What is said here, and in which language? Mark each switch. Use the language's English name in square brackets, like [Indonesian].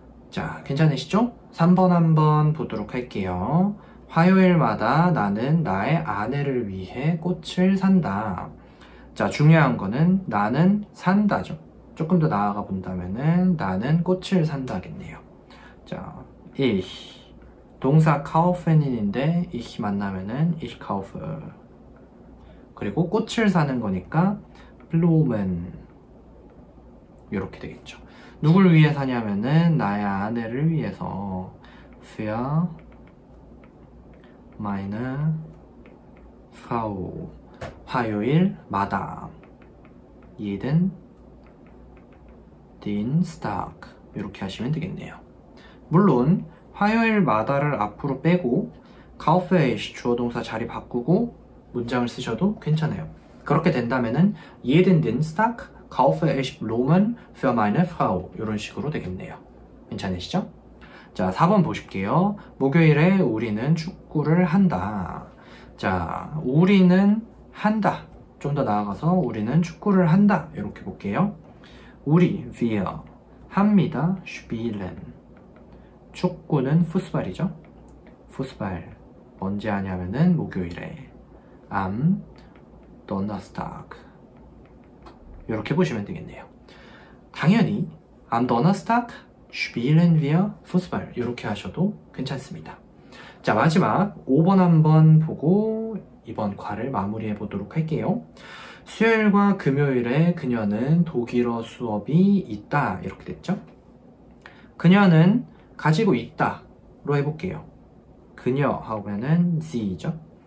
[Korean] 자, 괜찮으시죠? 3번 한번 보도록 할게요. 화요일마다 나는 나의 아내를 위해 꽃을 산다. 자, 중요한 거는 나는 산다죠. 조금 더 나아가 본다면은 나는 꽃을 산다겠네요. 자, ich 동사 kaufen인데 ich 만나면은 [German] ich kaufe. [Korean] 그리고 꽃을 사는 거니까 Blumen 이렇게 되겠죠. 누굴 위해 사냐면은 나의 아내를 위해서 [German] für meine Frau [Korean] 화요일마다 [German] jeden Dienstag [Korean] 이렇게 하시면 되겠네요. 물론 화요일마다를 앞으로 빼고 kaufe 주어 동사 자리 바꾸고 문장을 쓰셔도 괜찮아요. [German] 그렇게 된다면은 jeden Dienstag kaufe ich Blumen für meine Frau [Korean] 이런 식으로 되겠네요. 괜찮으시죠? 자, 4번 보실게요. 목요일에 우리는 축구를 한다. 자, 우리는 한다. 좀 더 나아가서 우리는 축구를 한다. 이렇게 볼게요. 우리, wir, 합니다. spielen. 축구는 Fußball이죠. [German] Fußball. [Korean] 언제 하냐면은 목요일에. [German] am Donnerstag. [Korean] 이렇게 보시면 되겠네요. [German] 당연히 am Donnerstag spielen wir Fußball [Korean] 이렇게 하셔도 괜찮습니다. 자, 마지막 5번 한번 보고 이번 과를 마무리해 보도록 할게요. 수요일과 금요일에 그녀는 독일어 수업이 있다 이렇게 됐죠. 그녀는 가지고 있다 로 해볼게요. 그녀 하면은 sie죠.